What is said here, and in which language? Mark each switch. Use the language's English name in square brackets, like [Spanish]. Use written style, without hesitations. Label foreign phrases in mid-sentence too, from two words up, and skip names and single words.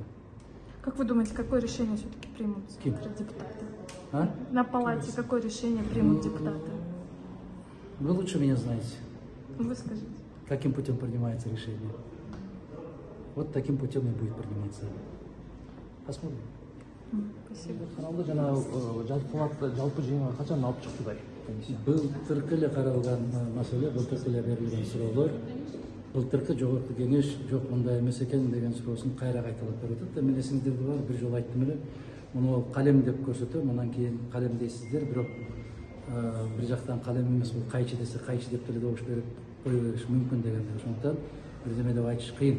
[Russian] Как вы думаете, какое решение все-таки примут депутаты? На палате какое решение примут депутаты? Вы лучше меня знаете. Вы скажите. Каким путем принимается решение? Вот таким путем и будет приниматься. Посмотрим. Спасибо. [Kyrgyz] Былтыркы эле каралган маселе, былтыркы эле берилген суроолор, былтыркы жогорку кеңеш жок мындай эмес экен деген суроосун кайра кайталап берип атат. Мен эсиңиздерде бар, бир жолу айттым эле, муну калем деп көрсөтөм, анан кийин калем дейсиздер, бирок бир жактан калем эмес, бул кайчы десе кайчы деп деле добуш берип кое бериш мүмкүн дегенде, ошондуктан бирдеме деп айтыш кыйын.